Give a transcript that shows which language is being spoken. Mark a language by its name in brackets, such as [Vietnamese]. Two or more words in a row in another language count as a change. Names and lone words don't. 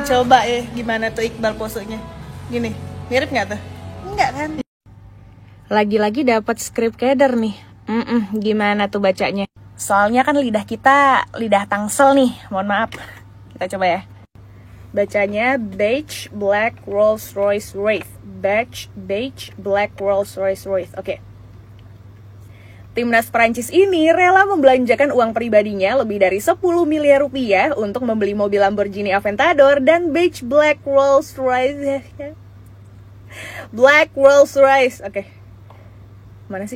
[Indonesian] Coba ya gimana tuh Iqbal posenya. Gini, mirip gak tuh? Enggak kan? Lagi-lagi dapat skrip keder nih. Gimana tuh bacanya? Soalnya kan lidah kita lidah tangsel nih. Mohon maaf. Kita coba ya. Bacanya [English] beige black [Indonesian] Rolls Royce Wraith. [English] Beige black Rolls Royce Wraith. [Indonesian] Oke. Timnas Prancis ini rela membelanjakan uang pribadinya lebih dari 10 miliar rupiah untuk membeli mobil Lamborghini Aventador dan [English] beige black [Indonesian] Rolls Royce. Black Rolls Royce. Oke. Mana sih?